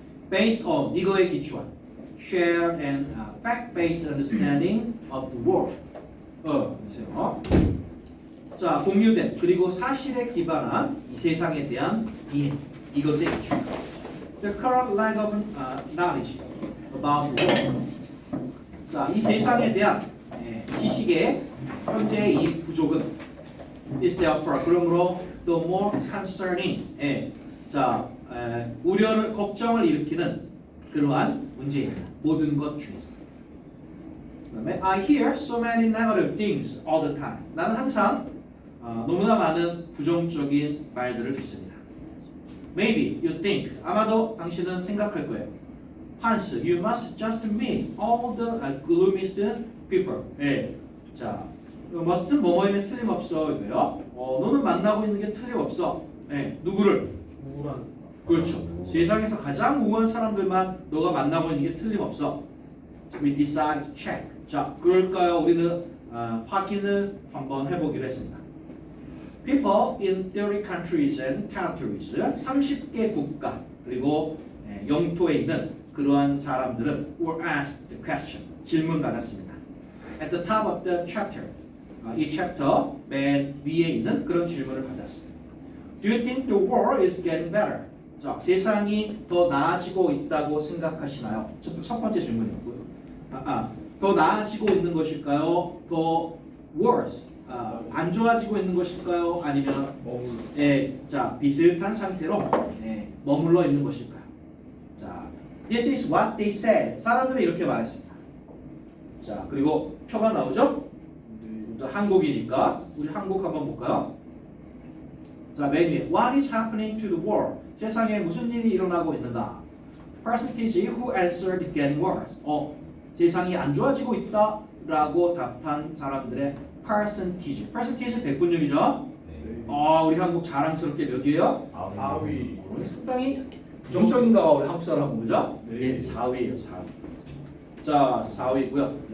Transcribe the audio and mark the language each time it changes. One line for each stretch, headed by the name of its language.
English: Based on
Korean: 이거에 기초한
English: shared and fact-based understanding of the world.
Korean: 보세요. 자, 공유된 그리고 사실에 기반한 이 세상에 대한 이해 이것에 기초.
English: The current lack of knowledge about the world.
Korean: 자, 이 세상에 대한 지식의 현재의 이 부족은
English: is therefore
Korean: 그러므로
English: the more concerning
Korean: 자, 우려를 걱정을 일으키는 그러한 문제입니다. 모든 것 중에서. 그다음에
English: I hear so many negative things all the time.
Korean: 나는 항상 너무나 많은 부정적인 말들을 듣습니다.
English: Maybe you think
Korean: 아마도 당신은 생각할 거예요.
English: Hans, you must just meet all the gloomiest people.
Korean: 예. 자, must는 뭐뭐이면 틀림없어 이거요. 너는 만나고 있는 게 틀림없어. 예. 누구를? 우울한. 그렇죠. 세상에서 가장 우월한 사람들만 너가 만나고 있는 게 틀림없어.
English: We decide to check.
Korean: 자, 그럴까요? 우리는 확인을 한번 해보기로 했습니다.
English: People in 30 countries and territories,
Korean: 30개 국가 그리고 영토에 있는 그러한 사람들은
English: were asked the question,
Korean: 질문 받았습니다.
English: At the top of the chapter,
Korean: 이 챕터 맨 위에 있는 그런 질문을 받았습니다.
English: Do you think the world is getting better?
Korean: 자, 세상이 더 나아지고 있다고 생각하시나요? 첫 번째 질문이었고요. 더 나아지고 있는 것일까요? 더 worse, 안 좋아지고 있는 것일까요? 아니면 자, 비슷한 상태로 머물러 있는 것일까요?
English: 자, this is what they said.
Korean: 사람들이 이렇게 말했습니다. 자, 그리고 표가 나오죠? 한국이니까 우리 한국 한번 볼까요? 자, 맨 위에
English: What is happening to the world?
Korean: 세상에 무슨 일이 일어나고 있는가?
English: Percentage who answered getting worse.
Korean: 세상이 안 좋아지고 있다라고 답한 사람들의 percentage. percentage 100분율이죠? 우리 한국 자랑스럽게 몇이에요? 4위. 상당히 부정적인가 봐, 우리 한국 사람은, 그죠? 네. 4위예요, 4위. 자, 4위고요.